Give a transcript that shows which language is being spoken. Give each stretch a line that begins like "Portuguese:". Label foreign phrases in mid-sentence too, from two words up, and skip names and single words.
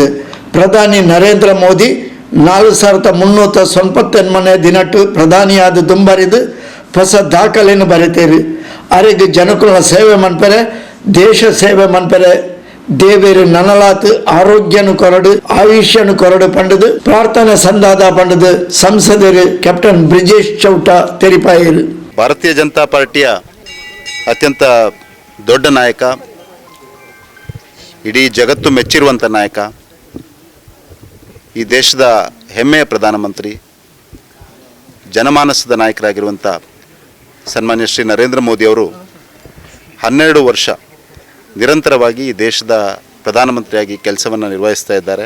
Tulu: ಪ್ರಧಾನಿ ನರೇಂದ್ರ ಮೋದಿ 4390 ದಿನಟ್ಟು ಪ್ರಧಾನಿಯಾದ ದುಂಬರಿದು ಹೊಸ ದಾಖಲೆಯನ್ನು ಬರೆತೇರು. ಅರೆಗೆ ಜನಕುಲ ಸೇವೆ ಮನ್ಪರೆ ದೇಶ ಸೇವೆ ಮನ್ಪರೆ ದೇವೇರು ನನಲಾತ್ ಆರೋಗ್ಯನು ಕೊರಡು ಆಯುಷ್ಯನು ಕೊರಡು ಪಂಡದು ಪ್ರಾರ್ಥನೆ ಸಂದಾದ ಪಂಡದು ಸಂಸದರು ಕ್ಯಾಪ್ಟನ್ ಬ್ರಿಜೇಶ್ ಚೌಟ ತೆರಿಪಾಯರು.
Kannada: ಭಾರತೀಯ ಜನತಾ ಪಾರ್ಟಿಯ ಅತ್ಯಂತ ದೊಡ್ಡ ನಾಯಕ, ಇಡೀ ಜಗತ್ತು ಮೆಚ್ಚಿರುವಂಥ ನಾಯಕ, ಈ ದೇಶದ ಹೆಮ್ಮೆಯ ಪ್ರಧಾನಮಂತ್ರಿ, ಜನಮಾನಸದ ನಾಯಕರಾಗಿರುವಂಥ ಸನ್ಮಾನ್ಯ ಶ್ರೀ ನರೇಂದ್ರ ಮೋದಿಯವರು 12 ವರ್ಷ ನಿರಂತರವಾಗಿ ಈ ದೇಶದ ಪ್ರಧಾನಮಂತ್ರಿಯಾಗಿ ಕೆಲಸವನ್ನು ನಿರ್ವಹಿಸ್ತಾ ಇದ್ದಾರೆ.